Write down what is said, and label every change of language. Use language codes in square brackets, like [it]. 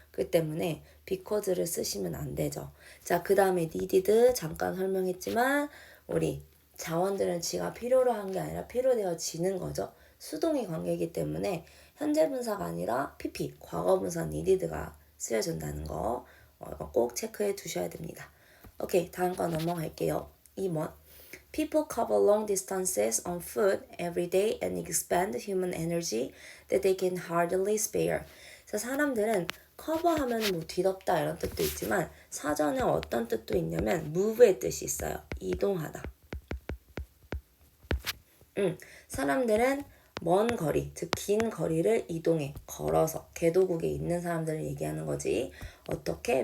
[ko] 그 때문에 because를 쓰시면 안 되죠. 자, 그 다음에 needed 잠깐 설명했지만 우리 자원들은 지가 필요로 한 게 아니라 필요되어지는 거죠. 수동의 관계이기 때문에 현재 분사가 아니라 PP, 과거 분사 needed가 쓰여진다는 거 꼭 체크해 두셔야 됩니다. 오케이, 다음 거 넘어갈게요. 2번. [en] People cover long distances on foot every day and expend human energy that they can hardly spare. [ko] 그래서 사람들은 커버하면 뭐 뒤덮다 이런 뜻도 있지만 사전에 어떤 뜻도 있냐면 move의 뜻이 있어요. 이동하다. 사람들은 먼 거리, 즉 긴 거리를 이동해, 걸어서, 개도국에 있는 사람들을 얘기하는 거지. 어떻게?